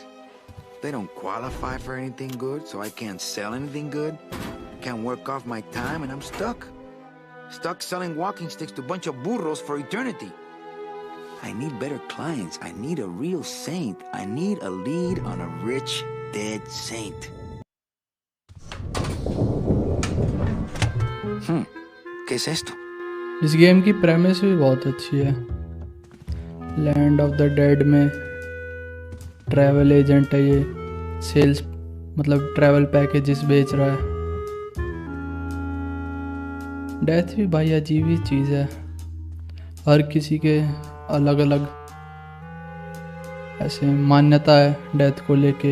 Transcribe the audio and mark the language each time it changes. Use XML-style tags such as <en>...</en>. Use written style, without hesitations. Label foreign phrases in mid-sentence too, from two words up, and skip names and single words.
<en>They don't qualify for anything good, so I can't sell anything good. Can't work off my time, and I'm stuck. Stuck selling walking sticks to a bunch of burros for eternity. I need better clients. I need a real saint. I need a lead on a rich, dead saint.</en> <es>¿Qué es esto?</es> <hi>इस गेम की प्रेमिस भी बहुत अच्छी है।</hi> <en>Land of the Dead</en> <hi>में</hi> <en>travel agent</en> <hi>है ये, सेल्स मतलब</hi> <en>travel packages</en> <hi>बेच रहा है। डेथ भी भाई अजीब ही चीज़ है, हर किसी के अलग अलग ऐसे मान्यता है डेथ को लेके।</hi>